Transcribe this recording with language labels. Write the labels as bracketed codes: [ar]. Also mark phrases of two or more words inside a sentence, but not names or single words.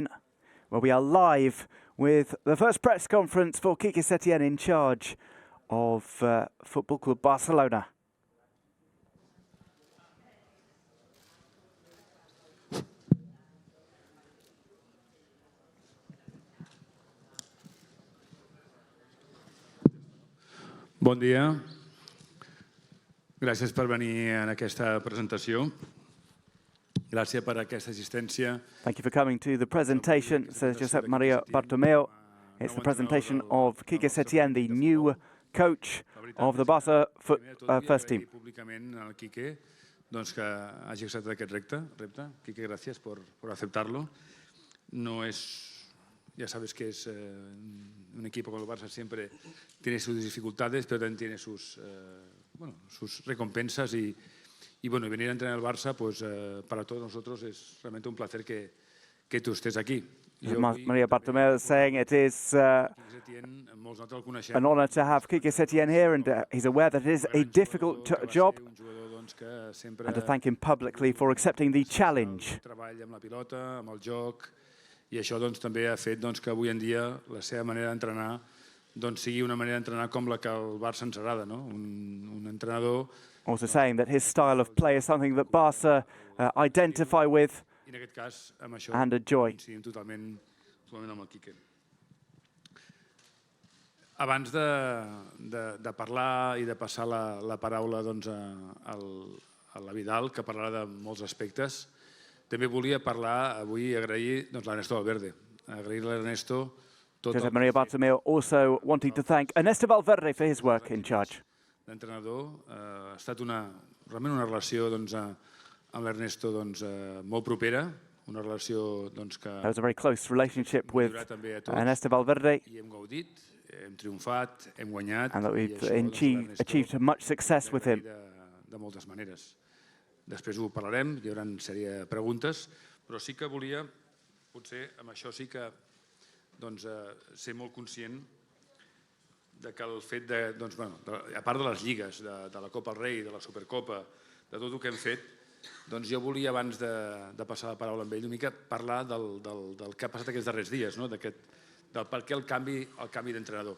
[en] Where we are live with the first press conference for Quique Setién in charge of Football Club Barcelona. [ca] Bon dia. Gràcies per venir en aquesta presentació. Gràcies per aquesta assistència. [en] Thank you for coming to the presentation, says Josep Maria Bartomeu. It's the presentation of Quique Setién, the new coach of the Barça first team. [ca] Públicament al Quique que hagi acceptat aquest repte. [es] Quique, gràcies por aceptarlo. No es, ya sabes que es un equipo como el Barça siempre tiene sus dificultades, pero también tiene sus recompensas y bueno, venir a entrenar al Barça, pues para todos nosotros es realmente un placer que tú estés aquí. [en] Maria Bartomeu is saying it is an honor to have Quique Setién here, and he's aware that it is a difficult job, and to thank him publicly for accepting the challenge. [ca] Treball amb la pilota, amb el joc, i això també ha fet que avui en dia la seva manera d'entrenar sigui una manera d'entrenar com la que al Barça ens agrada, no? Un entrenador. [en] Also saying that his style of play is something that Barca identify with and enjoy. [ca] Totalment amb el Quique. Abans de parlar i de passar la paraula a la Vidal, que parlarà de molts aspectes, també volia parlar avui i agrair l'Ernesto Valverde. Agrair a l'Ernesto tot el... [en] Josep Maria Bartomeu also wanting to thank Ernesto Valverde for his work in charge. [ca] L'entrenador ha estat realment una relació amb l'Ernesto molt propera, una relació que... [en] There was a very close relationship with Ernesto Valverde. [ca] I hem gaudit, hem triomfat, hem guanyat. [en] And that we've achieved much success with him. [ca] De moltes maneres. Després ho parlarem, hi haurà una sèrie de preguntes, però sí que volia, potser amb això sí que ser molt conscient que el fet a part de les lligues, de la Copa del Rei, de la Supercopa, de tot el que hem fet, jo volia, abans de passar la paraula amb ell, una mica parlar del que ha passat aquests darrers dies, del per què el canvi d'entrenador.